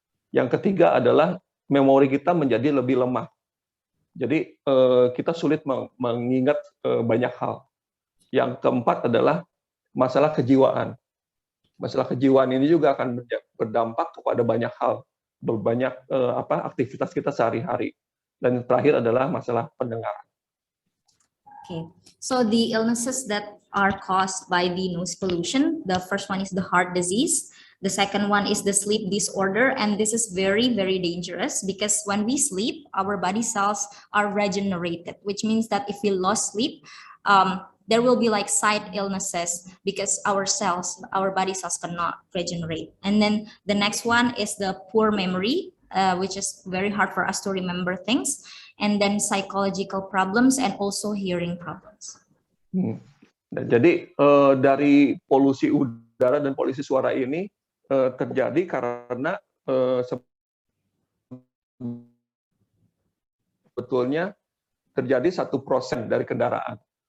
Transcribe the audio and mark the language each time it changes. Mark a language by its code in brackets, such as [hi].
[id] Yang ketiga adalah memori kita menjadi lebih lemah. Jadi kita sulit mengingat banyak hal. Yang keempat adalah masalah kejiwaan. Masalah kejiwaan ini juga akan berdampak kepada banyak hal, banyak aktivitas kita sehari-hari. Dan yang terakhir adalah masalah pendengaran. [en] Okay, so the illnesses that are caused by the noise pollution, the first one is the heart disease. The second one is the sleep disorder, and this is very, very dangerous because when we sleep, our body cells are regenerated, which means that if we lost sleep, there will be like side illnesses because our body cells cannot regenerate. And then the next one is the poor memory, which is very hard for us to remember things, and then psychological problems and also hearing problems. [id] Jadi dari polusi udara dan polusi suara ini terjadi karena sebetulnya terjadi 1% dari kendaraan.